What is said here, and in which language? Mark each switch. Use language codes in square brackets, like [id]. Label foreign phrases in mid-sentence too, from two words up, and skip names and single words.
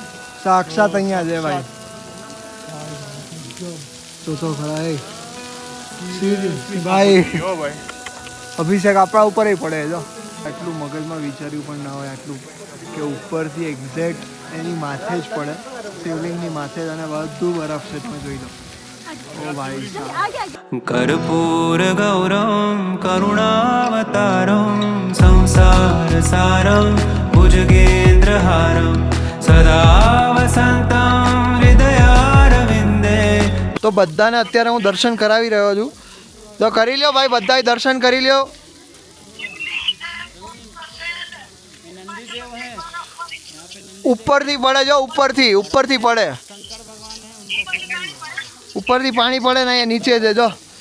[gu] સાક્ષાત અહીંયા છે ભાઈ તો ખરા એ ભાઈ કેવો ભાઈ અભિષેક આપણા ઉપર પડે જો આટલું મગજમાં વિચાર્યું પણ ના હોય આટલું કે ઉપરથી એક્ઝેક્ટ એની માથે જ પડે શિવલિંગની માથે જ અને બધું બરફ છે તમે જોઈ લો ઓ ભાઈ [sa] कर्पूर गौरम करुणावतारम संसार सारम भुजगेन्द्रहारम सदा वसंतम हृदयारविंदे [gu] તો બધાને અત્યારે હું દર્શન કરાવી રહ્યો છું તો કરી લ્યો ભાઈ બધાય દર્શન કરી લ્યો ઉપરથી પડે જો ઉપરથી પડે ઉપરથી પાણી પડે ને અહીંયા નીચે છે જો